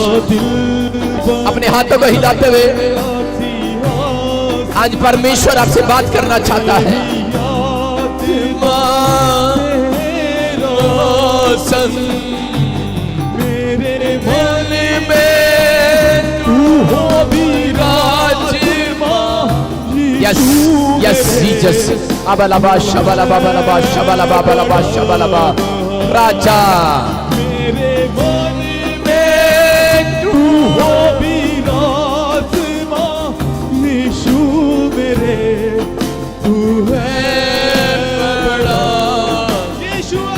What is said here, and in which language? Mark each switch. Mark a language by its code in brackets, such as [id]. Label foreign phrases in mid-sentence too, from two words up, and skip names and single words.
[hi] अपने हाथों को हिलाते हुए आज परमेश्वर आपसे बात करना चाहता है। मेरे मन में तू हो विराजमान। [en] Yes yes Jesus. अबलबा शबलबा बलबा शबलबा बलबा शबलबा, [hi] राजा मेरे मन में तू हो विराजमान। यीशु मेरे तू है बड़ा। यीशुआ,